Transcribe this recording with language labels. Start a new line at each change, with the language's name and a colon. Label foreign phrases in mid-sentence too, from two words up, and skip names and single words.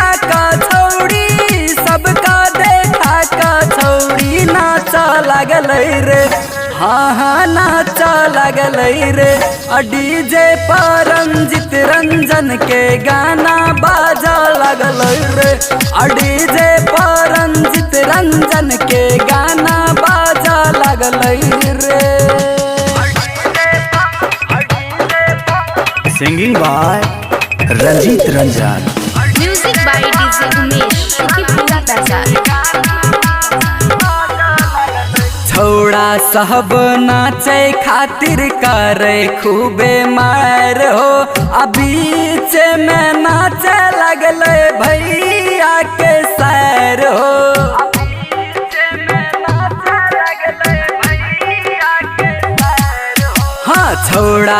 Maithili: का छौड़ी सबका देखा का छौड़ी नाचा लगल रे हाँ नाचा लगल रे डीजे पर रंजित रंजन के गाना बाजा लगल रे डीजे पर रंजित रंजन के गाना बाजा लगल रे
English: Singing by Ranjit Ranjan. Music by DJ Umesh, Shukipur Bazaar.
Maithili: छौड़ा सब नाचे खातिर करे खूबे मार हो बीच में नाचे लगल भैया के सैर हो हाँ छौड़ा